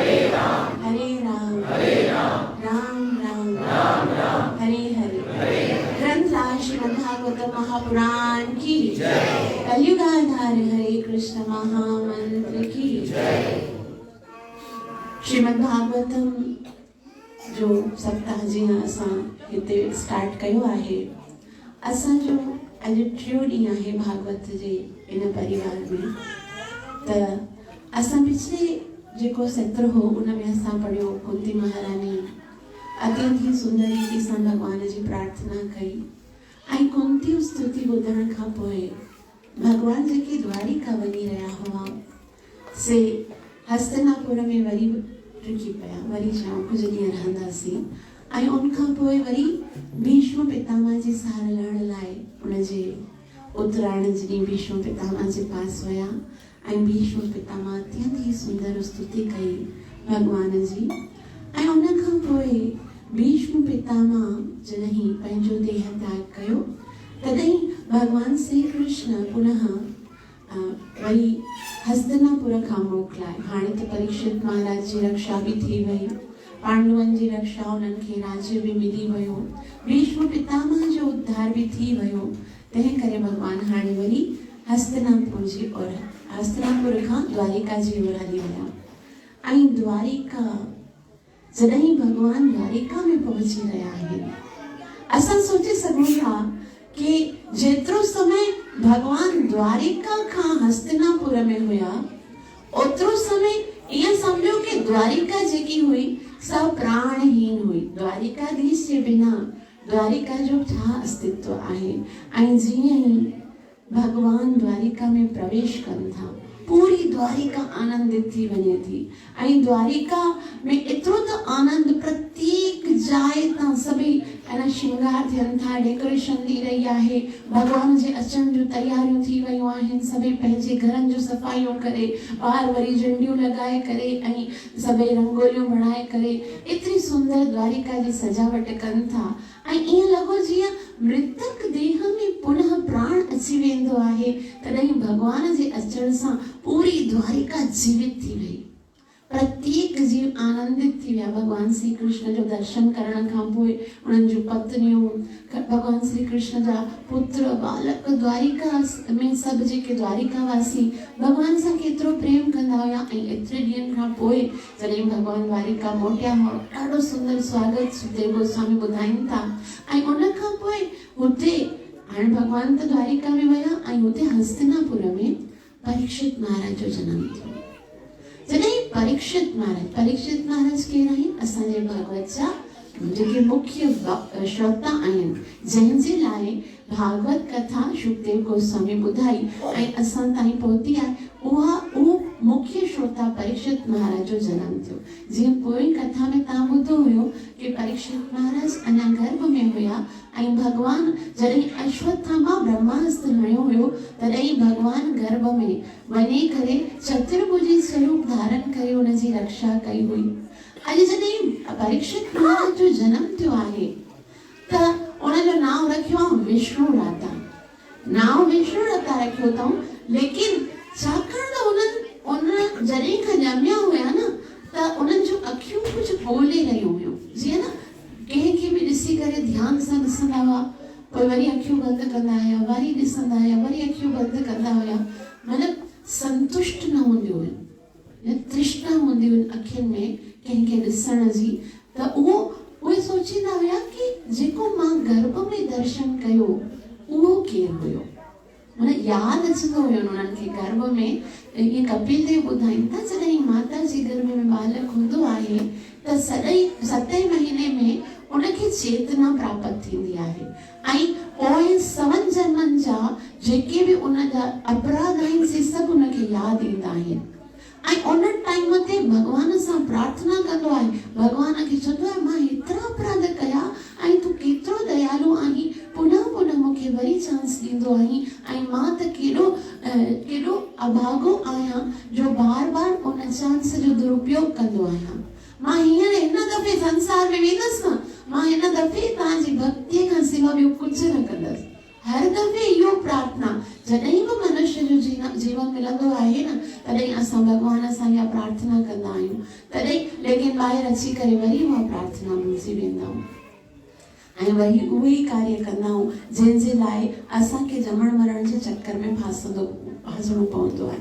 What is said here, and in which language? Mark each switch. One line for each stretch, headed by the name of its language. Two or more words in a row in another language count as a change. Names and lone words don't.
Sanskrit: राम राम हरे हरे।
Hindi: ग्रंथ श्रीमद् भागवत महापुराण की, कलियुगाधार हरे कृष्ण महामंत्र की।
Sindhi: श्रीमद् भागवतम जो सप्ताह जीअं असां हिते स्टार्ट कयो आहे, असांजो अॼु टियों ॾींहुं आहे भागवत जे इन परिवार में। त असां पिछले जेको सत्र हो उन में असां पढ़ियो कुंती महारानी अत्यंत ही सुंदर रीति सां भगवान जी प्रार्थना कई ऐं कुंती स्तुति ॿुधण खां पोइ भगवान जेके द्वारिका वञी रहिया हुआ से हस्तिनापुर में वरी रुकी पिया, वरी जाम कुछ ॾींहं रहंदासीं ऐं उनखां पोइ वरी भीष्म पितामह जी सार लहण लाइ उनजे उतरायण जे ॾींहुं भीष्म पितामह जे पास विया ऐं भीष्म पितामह अत्यंत ही सुंदर स्तुति कई भगवान जी। ऐं उनखां पोइ भीष्म पितामह जॾहिं पंहिंजो देह त्याग कयो तॾहिं भगवान श्री कृष्ण पुनः वरी हस्तिनापुर खां मोकिलाए। हाणे त परीक्षित महाराज जी रक्षा भी थी वई, पांडवनि जी रक्षा उन्हनि खे राज्य भी मिली वियो, भीष्म पितामह जो उद्धार भी थी वियो। तंहिं करे भगवान हाणे वरी हस्तिनापुर जी ओर, हस्तिनापुर खां द्वारिका जी ओर हली विया। ऐं द्वारिका जॾहिं भगवान द्वारिका में पहुची रहिया आहिनि, असां सोचे सघूं था कि जेतिरो समय भगवान द्वारिका खां हस्तिनापुर में हुया ओतिरो समय ईअं सम्झो कि द्वारिका जेकी हुई सब प्राणहीन हुई। द्वारिकाधीश जे बिना द्वारिका जो छा अस्तित्व आहे। ऐं जीअं ई भगवान द्वारिका में प्रवेश कनि था पूरी द्वारिका आनंदित थी वञे थी। ऐं द्वारिका में एतिरो त आनंद प्रत्येक जाइ तां सभई अन श्रृंगार थियनि था, डेकोरेशन थी रही आहे, भगवान जे अचण जूं तयारियूं थी वयूं आहिनि, सभई पंहिंजे घरनि जूं सफ़ाइयूं करे, ॿार वरी झंडियूं लॻाए करे ऐं सभई रंगोलियूं बणाए करे एतिरी सुंदर द्वारिका जी सजावट कनि था। ऐं ईअं लॻो जीअं मृतक देह में पुनः प्राण अची वेंदो आहे, तॾहिं भगवान जे अचण सां पूरी द्वारिका जीवित थी वई। प्रत्येक जीव आनंदित थी विया भगवान श्री कृष्ण जो दर्शन करण खां पोइ। उन्हनि जूं पत्नियूं, भगवान श्री कृष्ण जा पुत्र, बालक, द्वारिका में सभु जेके द्वारिकावासी भगवान सां केतिरो प्रेम कंदा हुया। ऐं एतिरे ॾींहंनि खां पोइ जॾहिं भगवान द्वारिका मोटिया हुआ, ॾाढो सुंदर स्वागत सुखदेव गोस्वामी ॿुधाइनि था। ऐं उन खां पोइ हुते हाणे भगवान त द्वारिका में विया ऐं हुते हस्तिनापुर में परीक्षित महाराज जो जनम थियो। जॾहिं परीक्षित महाराज केर आहिनि? असांजे भागवत जा जेके मुख्य श्रोता आहिनि, जंहिंजे लाइ भागवत कथा सुखदेव गोस्वामी ॿुधाई ऐं असां ताईं पहुती आहे, उहो मुख्य श्रोता परीक्षित महाराज जो जनम थियो। जीअं पोइ कथा में तव्हां ॿुधो हुयो कि परीक्षित महाराज अञा गर्भ में हुया ऐं भगवान जॾहिं अश्वत्थामा ब्रह्मास्त्र हणियो हुयो तॾहिं भगवान गर्भ में वञी करे चतुर्भुजी स्वरूप धारण करे हुनजी रक्षा कई हुई। अॼु जॾहिं परीक्षित महाराज जो जनम थियो आहे त उनजो नाम रखियो आहे विष्णु राता। नाम विष्णु राता रखियो अथऊं, लेकिन छाकाणि त उन जॾहिं खां ॼमिया हुया न त उन्हनि जूं अखियूं कुझु ॻोल्हे रहियूं हुयूं। जीअं न कंहिंखे बि ॾिसी करे ध्यान सां ॾिसंदा हुआ, पोइ वरी अखियूं बंदि कंदा हुया, वरी ॾिसंदा हुया, वरी अखियूं बंदि कंदा हुया। मतिलबु संतुष्ट न हूंदियूं हुयूं, तृष्णा हूंदी हुई अखियुनि में कंहिंखे ॾिसण जी। त उहे सोचींदा हुया कि जेको मां गर्भ में दर्शन कयो उहो केरु हुयो। उन यादि अचंदो हुयो उन्हनि खे गर्भ में। ईअं कपिल देव ॿुधाइनि था जॾहिं माता जे गर्भ में बालक हूंदो आहे त सतें महीने में उनखे चेतना प्राप्त थींदी आहे ऐं पोइ 7 जन्मनि जा जेके बि उनजा अपराध आहिनि से सभु उनखे यादि ईंदा आहिनि ऐं उन टाइम ते भॻवान सां प्रार्थना कंदो आहे। भॻवान खे चवंदो आहे मां हेतिरा अपराध कया ऐं तूं केतिरो दयालु आहीं, पुनः पुनः मूंखे वरी चांस ॾींदो आहीं ऐं मां त केॾो अभागो आहियां जो बार बार उन चांस जो दुरुपयोग कंदो आहियां। मां हींअर हिन दफ़े संसार में वेंदसि न, मां हिन दफ़े तव्हांजी भक्तीअ खां सिवा ॿियो कुझु न कंदसि। हर दफ़े इहो प्रार्थना जॾहिं बि मनुष्य जो जीवन मिलंदो आहे न तॾहिं असां भॻवान सां इहा प्रार्थना कंदा आहियूं। तॾहिं लेकिन ॿाहिरि अची करे वरी उहा प्रार्थना भुलिजी वेंदा आहियूं ऐं वरी उहे ई कार्य कंदा आहियूं जंहिंजे लाइ असांखे जमण मरण जे चक्कर में फासणो पवंदो आहे।